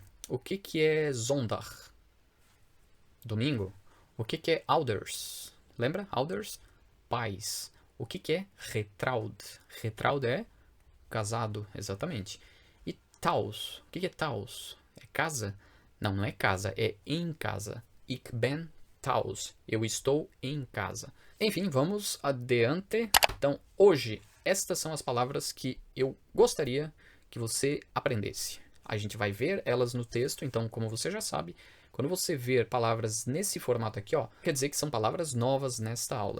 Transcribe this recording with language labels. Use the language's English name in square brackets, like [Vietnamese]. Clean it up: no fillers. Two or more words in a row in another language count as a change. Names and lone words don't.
[Portuguese] O que é zondag? Domingo. O que é ouders? Lembra? Ouders? Pais. O que é getrouwd? Getrouwd é casado, exatamente. E thuis? O que é thuis? É casa? Não é casa, é em casa. [Dutch] Ik ben thuis. [Portuguese] Eu estou em casa. Enfim, vamos adiante. Então, hoje, estas são as palavras que eu gostaria que você aprendesse. A gente vai ver elas no texto, então, como você já sabe, Quando você ver palavras nesse formato aqui, ó, quer dizer que são palavras novas nesta aula.